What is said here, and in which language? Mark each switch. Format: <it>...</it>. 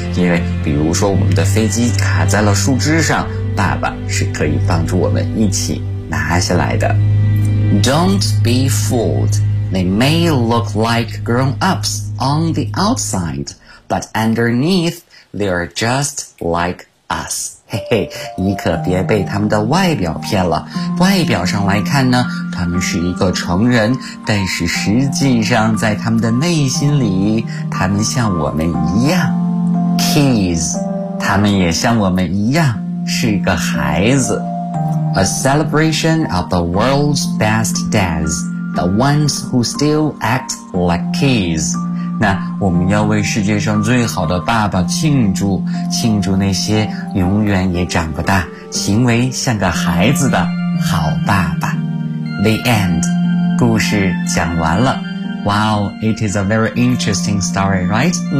<zh>因为比如说我们的飞机卡在了树枝上，爸爸是可以帮助我们一起拿下来的。</zh> <en>Don't be fooled. They may look like grown-ups on the outside, but underneath they are just like us.</en> <zh>嘿嘿，你可别被他们的外表骗了。外表上来看呢，他们是一个成人，但是实际上在他们的内心里，他们像我们一样。</zh> <en>Kids,</en> <zh>他们也像我们一样，是个孩子。</zh> <en>A celebration of the world's best dads, the ones who still act like kids.</en> <zh>那我们要为世界上最好的爸爸庆祝，庆祝那些永远也长不大，行为像个孩子的好爸爸。</zh> <en>The end.</en> <zh>故事讲完了。</zh> <en>Wow, it is a very interesting story, right?</en>